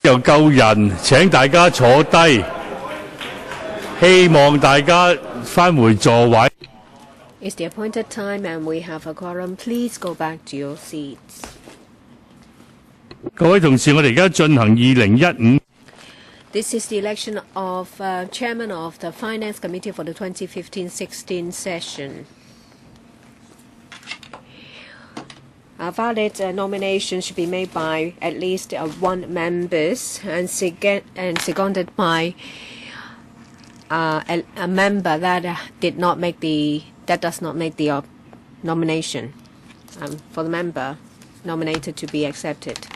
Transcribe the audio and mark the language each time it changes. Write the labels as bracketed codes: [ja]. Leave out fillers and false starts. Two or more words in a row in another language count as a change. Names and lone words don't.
[yue] 又夠人，請大家坐低，希望大家返回座位。 [en] It's the appointed time and we have a quorum. Please go back to your seats. [yue] 各位同事，我哋而家進行2015。 [en] This is the election of Chairman of the Finance Committee for the 2015-16 session. A valid nomination should be made by at least one member and seconded by a member that does not make the nomination for the member nominated to be accepted.